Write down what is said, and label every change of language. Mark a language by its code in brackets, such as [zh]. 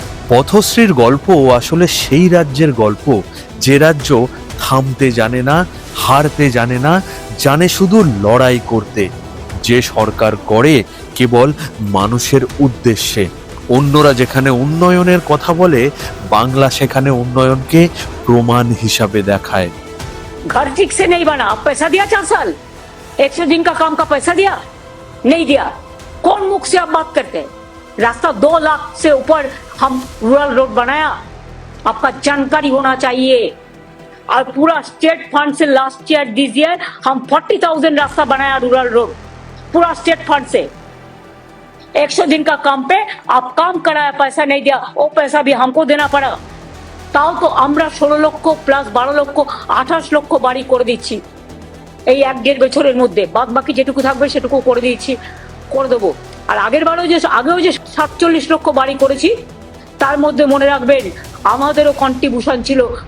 [bn] পথশ্রীর গল্প আসলে সেই রাজ্যের গল্প যে রাজ্য থামতে জানে না, হারতে জানে না, জানে শুধু লড়াই করতে, যে সরকার করে কেবল মানুষের উদ্দেশ্যে। অন্যরা যেখানে উন্নয়নের কথা বলে, বাংলা সেখানে উন্নয়নকে প্রমাণ হিসাবে দেখায়। [hi] घर ठीक से नहीं बना, पैसा दिया 4 साल, 100 दिन का काम का पैसा दिया नहीं दिया, कौन मुख से आप बात करते हैं? रास्ता 2 लाख से ऊपर हम रूरल रोड बनाया, आपका जानकारी होना चाहिए। और पूरा स्टेट फंड से [en] last year this year [hi] हम 40,000 रास्ता बनाया रूरल रोड, पूरा स्टेट फंड से। 100 दिन का काम पे आप काम कराया, पैसा नहीं दिया, वो पैसा भी हमको देना पड़ा। [bn] তাও তো আমরা 16 লক্ষ প্লাস 12 লক্ষ 28 লক্ষ বাড়ি করে দিচ্ছি এই 1-1.5 বছরের মধ্যে, বাদ বাকি যেটুকু থাকবে সেটুকু করে দিচ্ছি, করে দেবো। আর আগেও যে 47 লক্ষ বাড়ি করেছি, তার মধ্যে মনে রাখবেন আমাদেরও কন্ট্রিবিউশন ছিল।